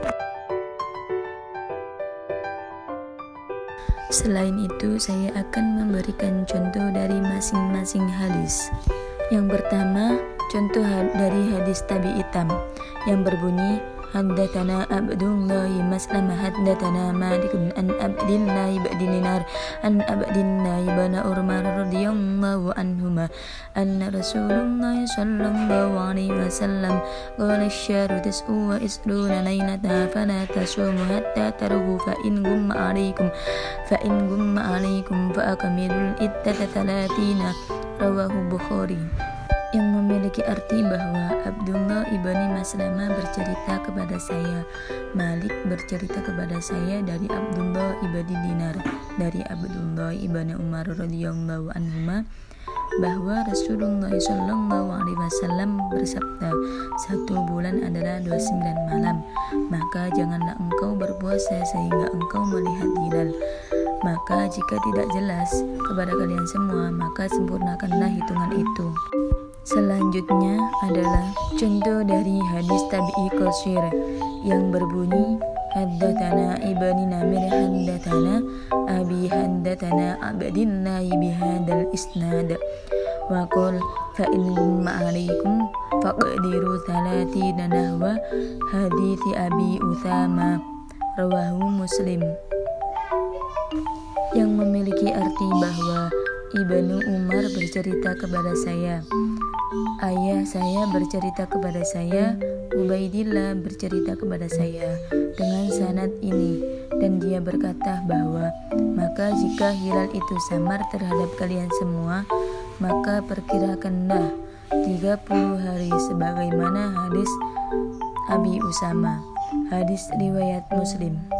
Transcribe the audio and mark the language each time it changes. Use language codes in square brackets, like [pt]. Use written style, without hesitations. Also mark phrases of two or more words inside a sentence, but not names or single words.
[id] Selain itu, saya akan memberikan contoh dari masing-masing hadis. Yang pertama, contoh dari hadis tabi'i tam yang berbunyi [ar] حدثنا عبد الله مسلمة حدثنا مالك عن عبد الله بن دينار عن عبد الله بن عمر رضي الله عنهما أن رسول الله صلى الله عليه وسلم قال الشهر تسع وعشرون ليلة فلا تصوموا حتى تروه فإن غم عليكم فأكملوا العدة 30 رواه البخاري, [id] yang memiliki arti bahwa Abdullah ibni Maslamah bercerita kepada saya, Malik bercerita kepada saya dari Abdullah ibni Dinar, dari Abdullah ibni Umar [ar] رضي الله عنهما, [id] bahwa Rasulullah [ar] صلى الله عليه وسلم [id] bersabda, 1 bulan adalah 29 malam, maka janganlah engkau berpuasa sehingga engkau melihat hilal. Maka jika tidak jelas kepada kalian semua, maka sempurnakanlah hitungan itu. Selanjutnya adalah contoh dari hadis tabi'i qashir yang berbunyi [ar] حدثنا ابن نمير حدثنا أبي حدثنا عبد الله بهذا الإسناد وقال فإن غم عليكم فاقدروا 30 نحو حديث أبي أسامة رواه مسلم. [id] memiliki arti bahwa Ibnu Umar bercerita kepada saya, ayah saya bercerita kepada saya, Ubaidillah bercerita kepada saya dengan sanad ini, dan dia berkata bahwa maka jika hilal itu samar terhadap kalian semua, maka perkirakanlah 30 hari sebagaimana hadis Abi Usama, hadis riwayat Muslim.